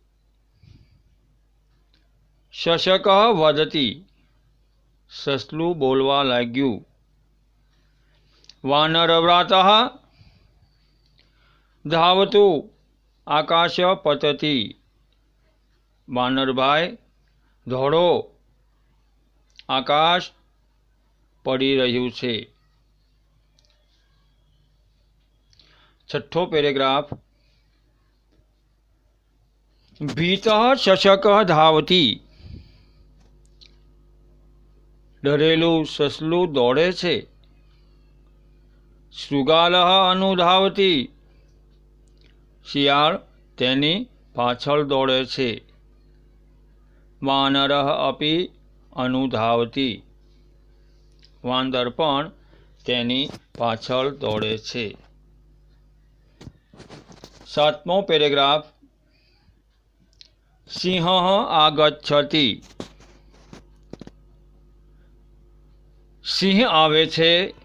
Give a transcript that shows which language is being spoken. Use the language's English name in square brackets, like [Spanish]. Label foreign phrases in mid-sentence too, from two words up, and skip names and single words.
[Sanskrit] शशकः वदति, [Gujarati] સસલું બોલવા લાગ્યું। [Sanskrit] वानरव्रातः धावतु आकाश पतति, [Gujarati] વાનર ભાઈ દોડો, આકાશ પડી રહ્યું છે। છઠ્ઠો પેરેગ્રાફ [Sanskrit] भीतः शशकः धावति, [Gujarati] ડરેલું સસલું દોડે છે। [Sanskrit] शृगालः अनुधावति, [Gujarati] શિયાળ તેની પાછળ દોડે છે। [Sanskrit] वानरः अपि अनुधावति, [Gujarati] વાંદર પણ તેની પાછળ દોડે છે। 7મો પેરેગ્રાફ। [Sanskrit] सिंह आगच्छति। [Gujarati] સિંહ આવે છે।